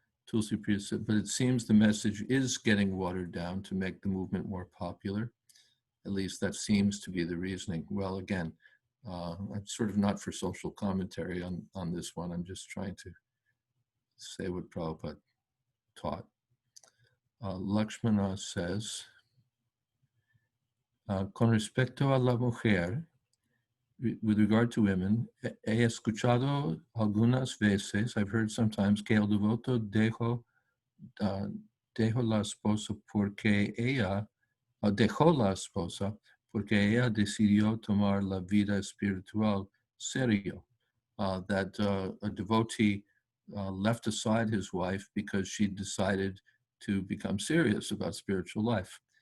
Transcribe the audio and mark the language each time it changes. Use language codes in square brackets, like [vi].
[en] Tulsi Priya said, but it seems the message is getting watered down to make the movement more popular. At least that seems to be the reasoning. Well, again, I'm sort of not for social commentary on this one. I'm just trying to say what Prabhupada taught. Lakshmana says, [es] con respecto a la mujer, [en] with regard to women, [es] he escuchado algunas veces, [en] I've heard sometimes, [es] que el devoto dejó la esposa porque ella, dejó la esposa porque ella decidió tomar la vida espiritual serio. [en] That a devotee left aside his wife because she decided to become serious about spiritual life.